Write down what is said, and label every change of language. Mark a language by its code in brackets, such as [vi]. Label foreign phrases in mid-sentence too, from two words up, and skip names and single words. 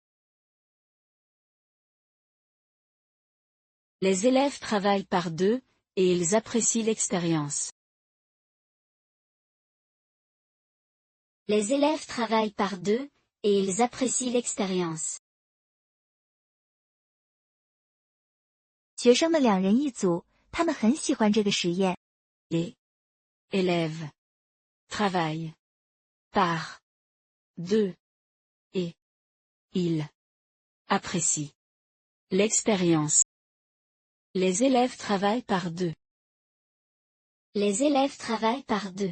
[fr] Les élèves travaillent par deux, et ils apprécient l'expérience. Les élèves travaillent par deux, et ils apprécient l'expérience. [zh] 学生们2人一组，他们很喜欢这个实验。 [fr] Les élèves travaillent par deux, et ils apprécient l'expérience. Les élèves travaillent par deux. Les élèves travaillent par deux.